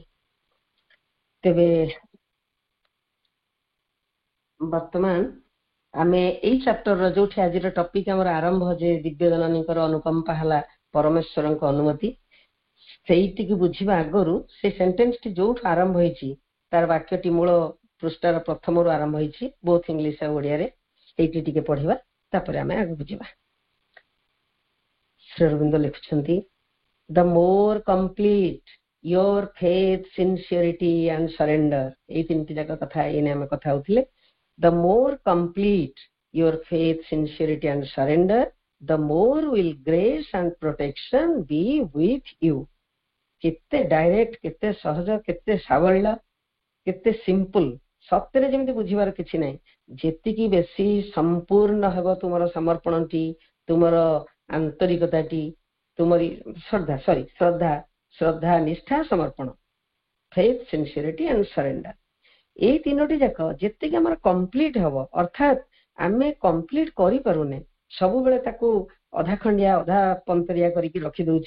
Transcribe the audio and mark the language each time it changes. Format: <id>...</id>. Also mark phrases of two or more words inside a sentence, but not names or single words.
<or>ତେବେ ବର୍ତ୍ତମାନ ଆମେ ଏଇ ଚାପ୍ଟରର ଯୋଉଠି ଆଜିର ଟପିକ ଆମର ଆରମ୍ଭ, ଯେ ଦିବ୍ୟ ଜନନୀଙ୍କର ଅନୁକମ୍ପା ହେଲା ପରମେଶ୍ୱରଙ୍କ ଅନୁମତି, ସେଇଟିକୁ ବୁଝିବା ଆଗରୁ ସେ ସେଣ୍ଟେନ୍ସଟି ଯୋଉଠୁ ଆରମ୍ଭ ହେଇଛି, ତାର ବାକ୍ୟଟି ମୂଳ ପୃଷ୍ଠାର ପ୍ରଥମରୁ ଆରମ୍ଭ ହେଇଛି,</or> <en>both English</en> <or>ଆଉ ଓଡ଼ିଆରେ। ସେଇଟି ଟିକେ ପଢିବା, ତାପରେ ଆମେ ଆଗକୁ ଯିବା। ଶ୍ରୀ ଅରବିନ୍ଦ ଲେଖୁଛନ୍ତି,</or> <en>the more complete your faith, sincerity and surrender,</en> <or>ଏଇ ତିନିଟି ଯାକ କଥା ଏଇନେ ଆମେ କଥା ହଉଥିଲେ।</or> <en>The more complete your faith, sincerity and surrender, the more will grace and protection be with you.</en> <or>କେତେ ଡାଇରେକ୍ଟ, କେତେ ସହଜ, କେତେ ସାବଳୀଳ, କେତେ ସିମ୍ପଲ। ସତରେ ଯେମିତି ବୁଝିବାର କିଛି ନାହିଁ। ଯେତିକି ବେଶୀ ସମ୍ପୂର୍ଣ୍ଣ ହେବ ତୁମର ସମର୍ପଣଟି, ତୁମର ଆନ୍ତରିକତାଟି, ତୁମରି ଶ୍ରଦ୍ଧା, ନିଷ୍ଠା, ସମର୍ପଣ,</or> <en>faith, sincerity and surrender,</en> <or>ଏଇ ତିନୋଟି ଯାକ ଯେତିକି ଆମର କମ୍ପ୍ଲିଟ ହବ, ଅର୍ଥାତ୍ ଆମେ କମ୍ପ୍ଲିଟ କରିପାରୁନେ, ସବୁବେଳେ ତାକୁ ଅଧା ଖଣ୍ଡିଆ ଅଧା ପନ୍ତରିଆ କରିକି ରଖିଦଉଛେ।</or>